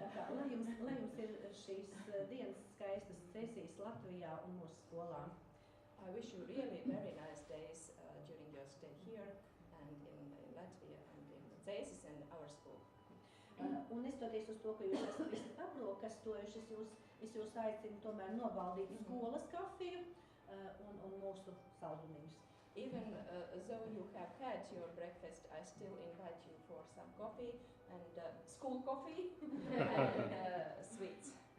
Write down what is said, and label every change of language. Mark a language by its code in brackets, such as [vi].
[lv] Lai jums ir šīs dienas skaistas sesijas Latvijā un mūsu skolā. [en] I wish you really very nice days during your stay here and in Latvia and in Cēsis and our school. [lv] Un nestoties uz to, ka jūs esat visi aplokastojuši, es jūs aicinu tomēr nobaudīt skolas kafiju un mūsu saldumiņus. [en] Even though you have had your breakfast, I still invite you for some coffee and school coffee and sweets.